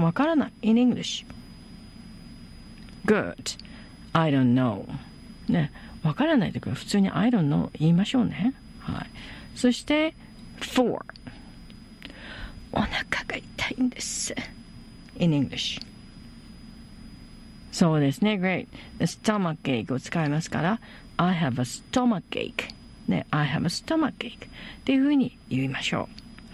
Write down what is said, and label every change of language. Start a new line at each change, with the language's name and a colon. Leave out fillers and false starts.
Japanese: わからない in English。good、
English: I don't know、
Japanese: ね、わからないときは普通に I don't know 言いましょうね。はい。そして four、 お腹が痛いんです。
English: in English。
Japanese: そうですね、great.
English: Stomach ache
Japanese: を使いますから、
English: I have a stomach ache. ね、I have a stomach ache.
Japanese: っていうふうに言いましょう。